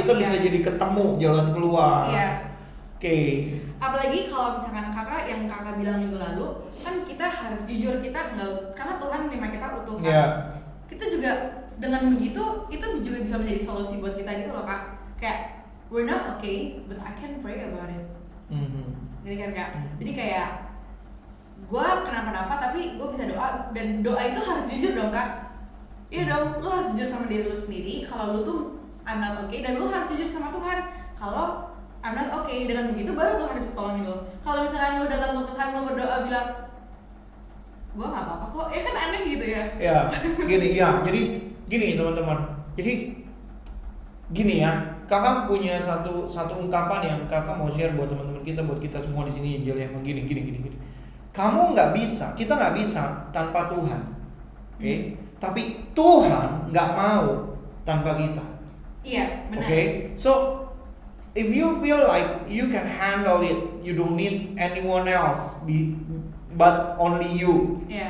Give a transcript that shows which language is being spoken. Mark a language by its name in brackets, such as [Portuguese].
[Indonesian] Kita bisa jadi ketemu jalan keluar. Oke. Apalagi kalau misalkan kakak bilang minggu lalu, kan kita harus jujur, kita nggak, karena Tuhan terima kita utuh kan. Kita juga dengan begitu itu juga bisa menjadi solusi buat kita gitu loh kak. [English] Kayak we're not okay, but I can pray about it. [Indonesian] Jadi kan kak. Jadi kayak gue kenapa-napa tapi gue bisa doa, dan doa itu harus jujur dong kak. Iya dong, lu harus jujur sama diri lu sendiri kalau lu tuh [English] I'm not okay, [Indonesian] dan lu harus jujur sama Tuhan kalau I'm not okay. Dengan begitu baru Tuhan bisa tolongin lu. Kalau misalkan lu datang ke Tuhan, lu berdoa bilang gua nggak apa-apa kok, ya kan aneh gitu ya. Jadi gini teman-teman. Jadi gini ya, kakak punya satu ungkapan yang kakak mau share buat teman-teman kita, buat kita semua di sini Angel yang gini. Kamu nggak bisa, kita nggak bisa tanpa Tuhan, oke? Tapi Tuhan nggak mau tanpa kita. Iya, benar. [English] So if you feel like you can handle it, you don't need anyone else, but only you.